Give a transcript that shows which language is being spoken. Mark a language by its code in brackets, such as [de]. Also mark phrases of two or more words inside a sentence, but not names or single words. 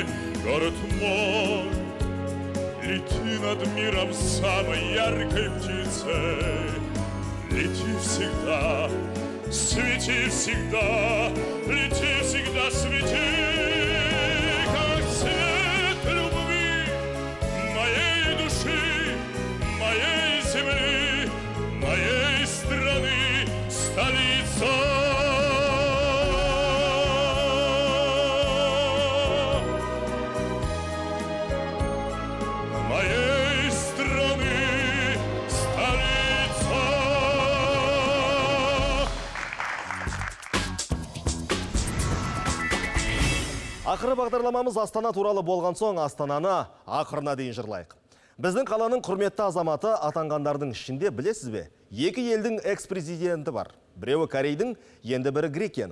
[ru] Город мой, лети над миром самой яркой птицей, лети всегда, свети всегда, лети всегда, свети, как свет любви моей души, моей земли, моей страны, столица. Моей страны, столица. [kk] Ақыры бағдарламамыз Астана туралы болған соң Астананы ақырына дейін жырлайық. Біздің қаланың құрметті азаматы атанғандардың ішінде білесіз бе? Екі елдің экс-президенті бар. Біреуі Корейдің, енді бірі Грекияның.